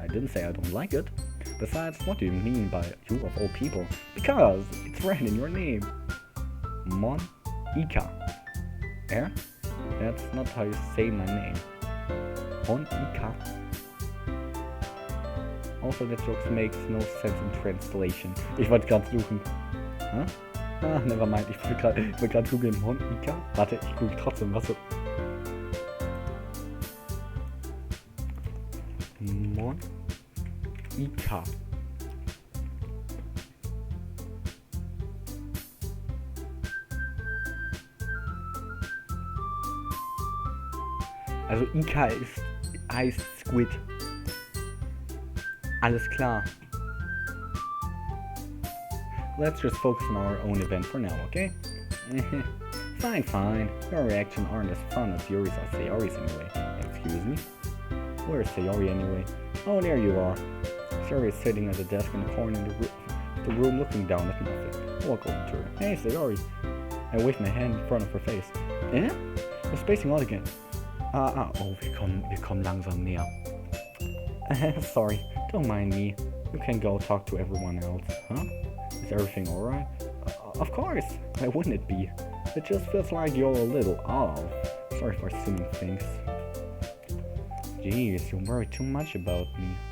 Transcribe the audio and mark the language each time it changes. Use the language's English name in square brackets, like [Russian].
[English] I didn't say I don't like it. Besides, what do you mean by you of all people? Because it's right in your name. Monica. Yeah? That's not how you say my name. Monica. Also, that joke makes no sense in translation. [German] Ich wollte gerade suchen. [English] Huh? Ah, never mind. [German] Ich wollte gerade googeln. Monica? Warte, ich google trotzdem. Was so? [English] Monica. [German] Also Ika heißt Squid. Alles klar. [English] Let's just focus on our own event for now, okay? Fine. Your reactions aren't as fun as Yuri's or Sayori's anyway. Excuse me? Where's Sayori anyway? Oh, there you are. Sayori is sitting at the desk in the corner of the room looking down at nothing. I walk over to her. Hey, Sayori. I wave my hand in front of her face. Eh? We're spacing out again. [German] Oh, wir kommen langsam näher. [English] Sorry, don't mind me. You can go talk to everyone else, huh? Is everything alright? Of course! Why wouldn't it be? It just feels like you're a little off. Sorry for assuming things. Jeez, you worry too much about me.